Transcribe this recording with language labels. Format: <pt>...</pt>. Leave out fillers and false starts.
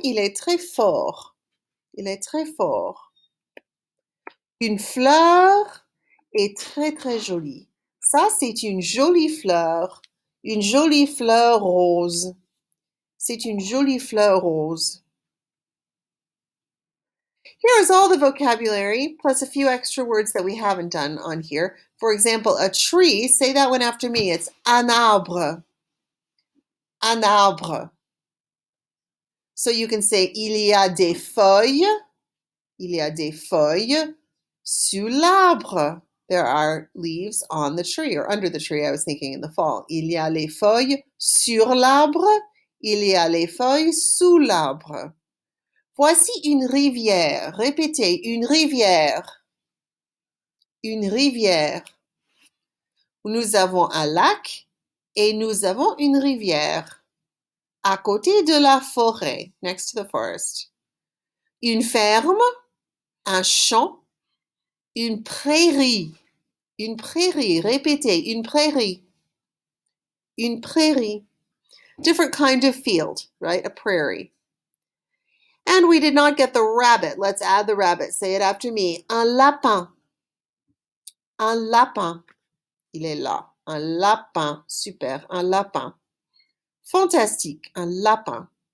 <fr>Il est très fort. Il est très fort. Une fleur est très très jolie. Ça, c'est une jolie fleur. Une jolie fleur rose. C'est une jolie fleur rose.</fr> <en>Here's all the vocabulary, plus a few extra words that we haven't done on here. For example, a tree, say that one after me.</en> <fr>It's un arbre. Un arbre.</fr> <en>So you can say,</en> <fr>il y a des feuilles. Il y a des feuilles sur l'arbre.</fr> <en>There are leaves on the tree, or under the tree, I was thinking in the fall.</en> <fr>Il y a les feuilles sur l'arbre. Il y a les feuilles sous l'arbre. Voici une rivière. Répétez, une rivière. Une rivière. Nous avons un lac et nous avons une rivière. À côté de la forêt,</fr> <en>next to the forest.</en> <fr>Une ferme, un champ, une prairie. Une prairie, répétez, une prairie. Une prairie.</fr> <en>Different kind of field, right? A prairie. And we did not get the rabbit. Let's add the rabbit. Say it after me.</en> <fr>Un lapin. Un lapin. Il est là. Un lapin. Super. Un lapin. Fantastique. Un lapin.</fr>